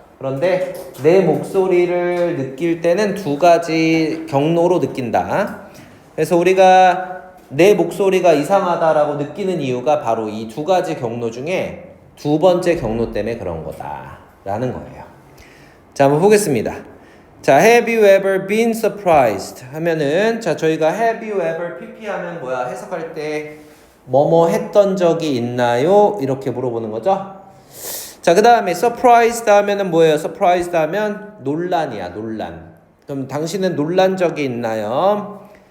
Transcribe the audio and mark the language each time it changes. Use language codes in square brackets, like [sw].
[ko] 그런데 내 목소리를 느낄 때는 두 가지 경로로 느낀다. 그래서 우리가 내 목소리가 이상하다라고 느끼는 이유가 바로 이 두 가지 경로 중에 두 번째 경로 때문에 그런 거다라는 거예요. 자, 한번 보겠습니다. [en] 자, have you ever been surprised? [ko] 하면은, 자, 저희가 [en] have you ever pp [ko] 하면 뭐야? 해석할 때 뭐뭐 했던 적이 있나요? 이렇게 물어보는 거죠. 자, 그 다음에 surprised 하면은 뭐예요? surprised 하면 논란이야, 논란. 그럼 당신은 놀란 적이 있나요?